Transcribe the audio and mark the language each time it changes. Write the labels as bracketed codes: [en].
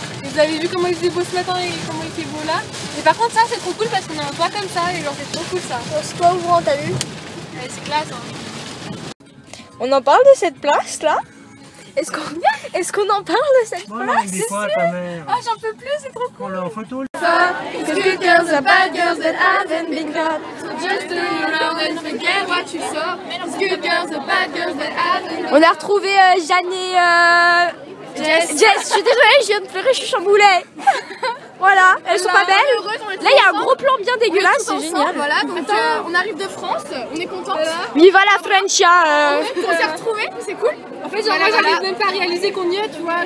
[fr] Et vous avez vu comment il faisait beau ce matin et comment il fait beau là. Et par contre ça c'est trop cool parce qu'on a un toit comme ça et genre c'est trop cool ça. C'est toit ouvrant, t'as vu? Ouais, c'est classe hein. On en parle de cette place là? Est-ce qu'on en parle de cette place? Des fois, ta mère. Ah j'en peux plus, c'est trop cool. On l'a en photo. [en] Good girls are bad girls that haven't been caught. So just turn around and forget what you saw. Good girls are bad girls that haven't been caught. [fr] On a retrouvé Jeanne et Jess. Je suis désolée, je viens de pleurer, je suis chamboulée. Voilà, elles sont pas belles. Là, il y a un gros plan bien dégueulasse, c'est génial. Voilà, donc on arrive de France, on est contente. [es] Viva la Francia. [fr] On s'est retrouvés, c'est cool. En fait, genre, moi j'arrive même pas à réaliser qu'on y est, tu vois.